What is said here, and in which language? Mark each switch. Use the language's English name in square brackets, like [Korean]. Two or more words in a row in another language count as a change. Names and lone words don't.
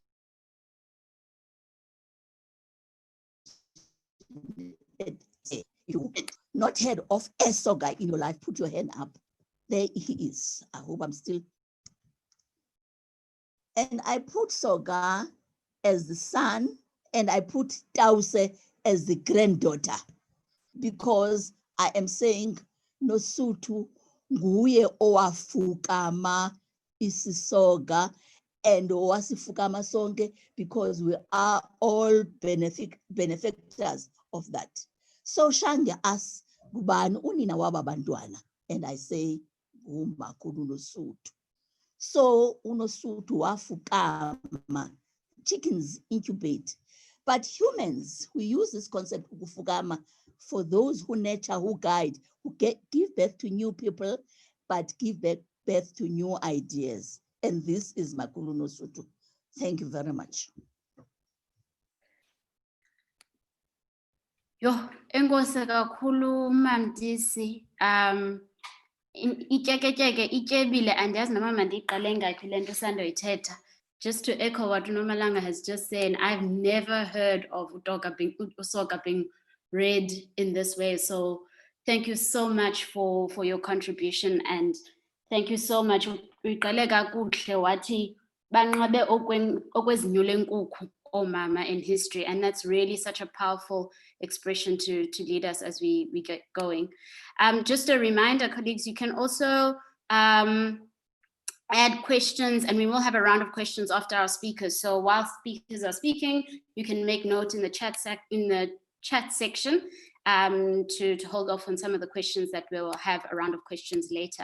[English] You not heard of a Soga in your life, put your hand up. There he is. I hope I'm still. And I put Soga as the son, and I put Tause as the granddaughter, because I am saying Nosutu [Xhosa] nguye owafukama isisoga [English] and [Xhosa] owasifukama sonke, [English] because we are all benefactors of that. So Shange asks, [Xhosa] Gubani unina waba bantwana? [English] And I say, [Xhosa] Umakulu Nosutu. So unosutu wafukama, [English] chickens incubate. But humans, we use this concept ukufukama for those who nurture, who guide, who give birth to new people, but give birth to new ideas. And this is Makulu Nosutu. Thank you very much. [Xhosa] Yo, enkosi kakhulu Mamdisi. Ityeketye ityebile, andiyazi noma mandiyiqale ngaphi le nto sandoyithetha. [English] Just to echo what Nomalanga has just said, I've never heard of Usoga being read in this way. So thank you so much for your contribution, and thank you so much. [Xhosa] Uyiqale kakuhle wathi banqabe okwezinyo lenkukhu omama [English] in history, and that's really such a powerful expression to lead us as we get going. Just a reminder, colleagues, you can also add questions, and we will have a round of questions after our speakers. So while speakers are speaking, you can make note in the chat section to hold off on some of the questions that we will have a round of questions later.